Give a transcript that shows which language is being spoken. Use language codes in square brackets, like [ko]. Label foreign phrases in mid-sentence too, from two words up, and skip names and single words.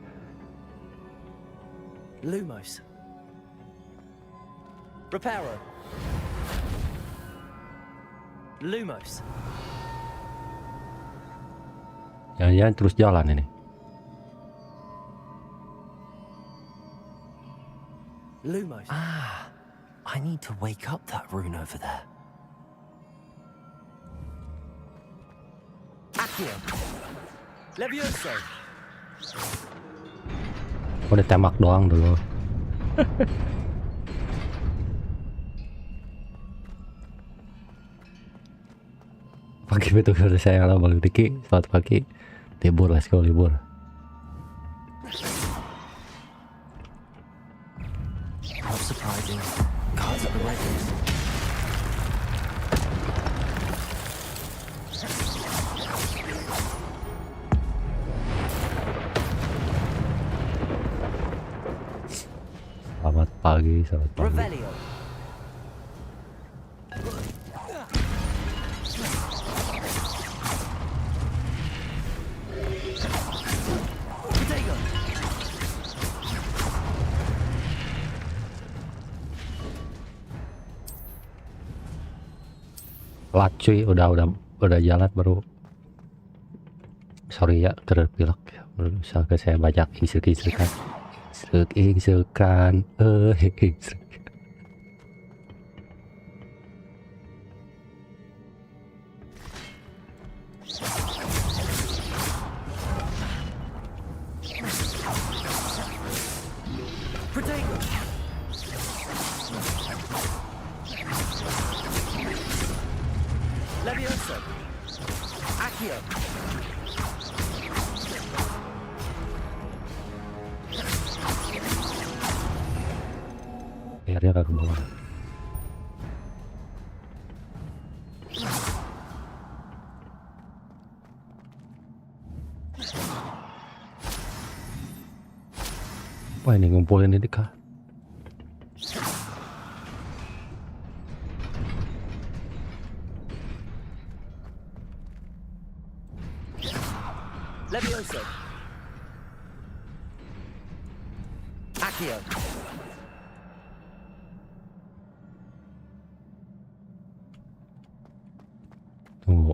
[id] Lumos. Reparo. Lumos. Jangan-jangan terus jalan ini. Lumos. [en] Ah, I need to wake up that rune over there. Accio. Levioso. [id] Oh, ditembak doang dulu. Pagi betul saya lah balik diki. Selamat pagi. Libur, [en] let's go libur. Not surprising. Cards at the ready. [id] Selamat pagi, selamat pagi. Revelio. Potato. Lat cuy, udah jalan baru. Sorry ya, terpilak. Misalkan saya banyak insert-insertan. Insert-insertan. Potato. Levioso. Accio. Akhirnya gak ke bawah. Wah, ini ngumpulin ini kah? Levioso. Accio. Tunggu,